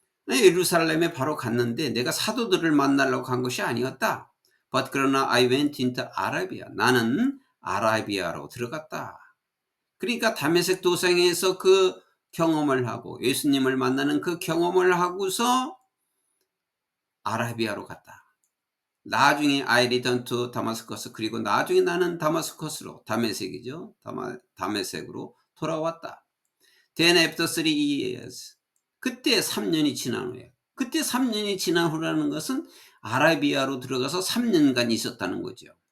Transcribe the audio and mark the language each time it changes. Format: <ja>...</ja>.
<ko>예루살렘에 바로 갔는데 내가 사도들을 만나려고 간 것이 아니었다.</ko> <en>But</en> <ko>그러나</ko> <en>I went into Arabia.</en> <ko>나는 아라비아로 들어갔다. 그러니까 다메섹 도상에서 그 경험을 하고 예수님을 만나는 그 경험을 하고서 아라비아로 갔다. 나중에</ko> <en>I returned to Damascus.</en> <ko>그리고 나중에 나는 다마스커스로, 다메섹이죠. 다메섹으로 돌아왔다.</ko> <en>Then after 3 years.</en> <ko>그때 3년이 지난 후에. 그때 3년이 지난 후라는 것은 아라비아로 들어가서 3년간 있었다는 거죠.</ko>